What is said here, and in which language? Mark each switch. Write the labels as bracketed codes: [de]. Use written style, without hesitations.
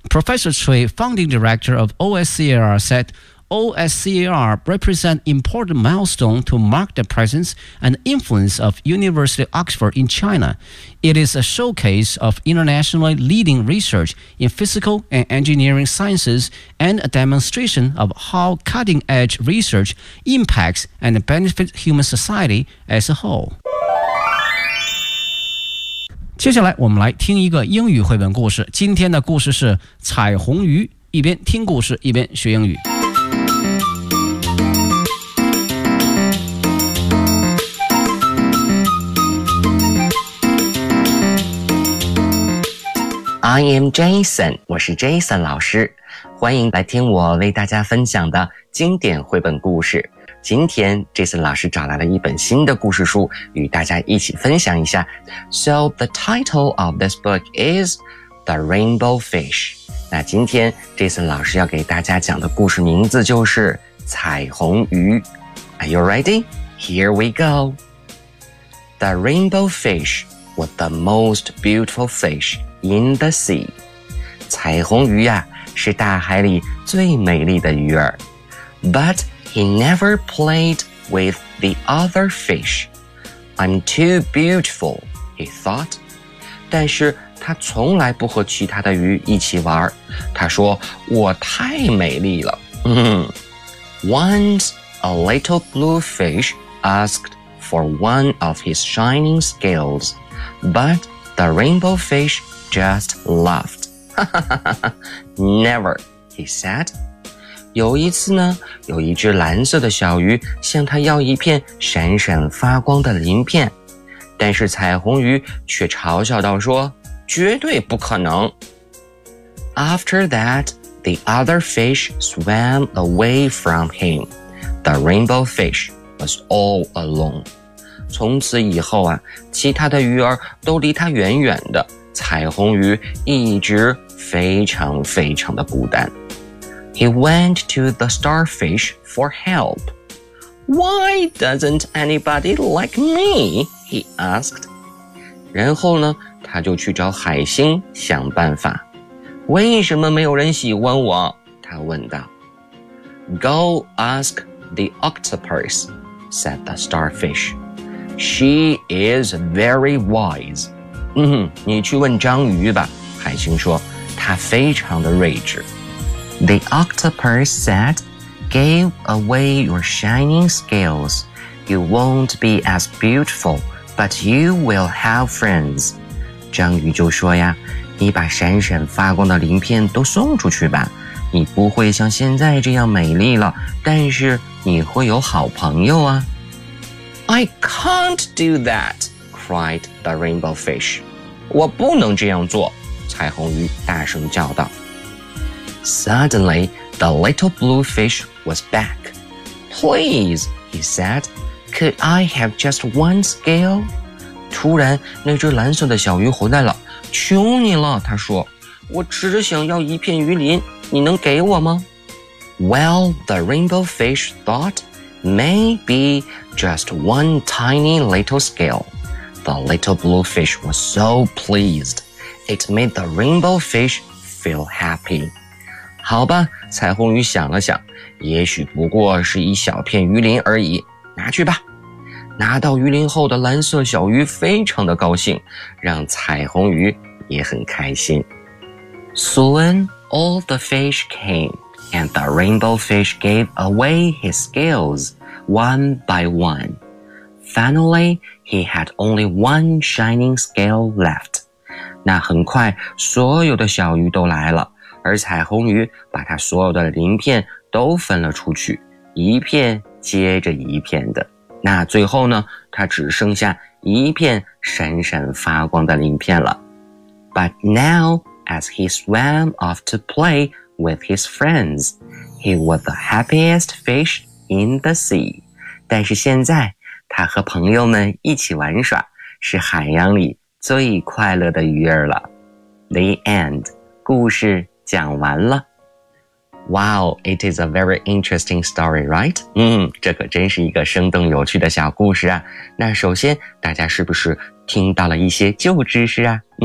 [en] Professor Cui, founding director of OSCAR, said OSCAR represents an important milestone to mark the presence and influence of University of Oxford in China. It is a showcase of internationally leading research in physical and engineering sciences and a demonstration of how cutting-edge research impacts and benefits human society as a whole. [zh] 接下来我们来听一个英语绘本故事，今天的故事是彩虹鱼，一边听故事一边学英语。 [en] I am Jason， [zh] 我是 Jason 老师，欢迎来听我为大家分享的经典绘本故事。今天 Jason 老师找来了一本新的故事书与大家一起分享一下。 [en] So the title of this book is The Rainbow Fish。 [zh] 那今天 Jason 老师要给大家讲的故事名字就是彩虹鱼。 [en] Are you ready? Here we go. The Rainbow Fish was the most beautiful fish in the sea. [zh] 彩虹鱼啊是大海里最美丽的鱼儿。 [en] ButHe never played with the other fish. I'm too beautiful, he thought. [zh] 但是他从来不和其他的鱼一起玩。他说，我太美丽了。 [en] Once A little blue fish asked for one of his shining scales, but the rainbow fish just laughed. Never, he said. [zh] 有一次呢，有一只蓝色的小鱼向他要一片闪闪发光的鳞片，但是彩虹鱼却嘲笑道说，绝对不可能。 [en] After that, the other fish swam away from him. The rainbow fish was all alone. [zh] 从此以后啊，其他的鱼儿都离他远远的，彩虹鱼一直非常非常的孤单。 [en] He went to the starfish for help. Why doesn't anybody like me? He asked. [zh] 然后呢，他就去找海星想办法。为什么没有人喜欢我？他问道。 [en] Go ask the octopus, said the starfish. She is very wise. [zh] 你去问章鱼吧，海星说，她非常的睿智。 [en] The octopus said, Give away your shining scales. You won't be as beautiful, but you will have friends. [zh] 章鱼就说呀，你把闪闪发光的鳞片都送出去吧，你不会像现在这样美丽了，但是你会有好朋友啊。 [en] I can't do that, cried the rainbow fish. [zh] 我不能这样做，彩虹鱼大声叫道。 [en] Suddenly, the little blue fish was back. Please, he said, could I have just one scale? [zh] 突然，那只蓝色的小鱼回来了。求你了，他说，我只想要一片鱼鳞，你能给我吗？ [en] Well, the rainbow fish thought, maybe just one tiny little scale. The little blue fish was so pleased. It made the rainbow fish feel happy. [zh] 好吧，彩虹鱼想了想，也许不过是一小片鱼鳞而已，拿去吧。拿到鱼鳞后的蓝色小鱼非常的高兴，让彩虹鱼也很开心。 [en] Soon, all the fish came, and the rainbow fish gave away his scales one by one. Finally, he had only one shining scale left. [zh] 那很快，所有的小鱼都来了。而彩虹鱼把它所有的鳞片都分了出去，一片接着一片的。那最后呢，它只剩下一片闪闪发光的鳞片了。 [en] But now, as he swam off to play with his friends, he was the happiest fish in the sea. [zh] 但是现在，他和朋友们一起玩耍，是海洋里最快乐的鱼儿了。 [en] The end. [zh] 故事讲完了。 [en] Wow, it is a very interesting story, right? [zh] 这可真是一个生动有趣的小故事啊。那首先，大家是不是听到了一些旧知识啊？